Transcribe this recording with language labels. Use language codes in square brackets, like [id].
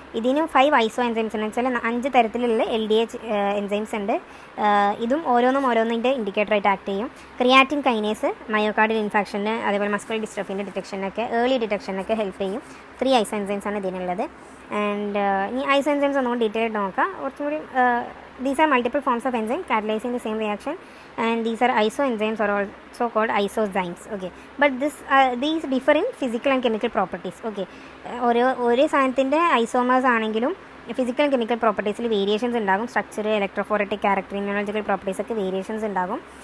[ml] ഇതിന് 5 ഐസോ എൻസൈംസ് എന്ന് വെച്ചാൽ 5 തരത്തിലുള്ള LDH എൻസൈംസ് ഉണ്ട്. ഇതും ഓരോന്നിൻ്റെ ഇൻഡിക്കേറ്ററായിട്ട് ആക്ട് ചെയ്യും. ക്രിയാറ്റിൻ കൈനേസ് മയോകാർഡിയൽ ഇൻഫെക്ഷന് അതേപോലെ മസ്കുലർ ഡിസ്ട്രോഫിൻ്റെ ഡിറ്റക്ഷനൊക്കെ ഏർലി ഡിറ്റക്ഷനൊക്കെ ഹെൽപ്പ് ചെയ്യും. 3 ഐസോ എൻസൈംസ് ആണ് ഇതിനുള്ളത്. ആൻഡ് ഇനി ഐസോ എൻസൈംസ് ഒന്നുകൂടി ഡീറ്റെയിൽ ആയിട്ട് നോക്കാം. [en] കുറച്ചും കൂടി these are multiple forms of enzyme catalyzing the same reaction, and these are isoenzymes or also called isozymes. Okay, but these differ in physical and chemical properties. Okay, [ml] ഒരേ സാധനത്തിൻ്റെ isomers ആണെങ്കിലും physical and chemical പ്രോപ്പർട്ടീസിൽ variations ഉണ്ടാകും. Structure, ഇലക്ട്രോഫോററ്റിക് character, immunological പ്രോപ്പർട്ടീസൊക്കെ variations ഉണ്ടാകും.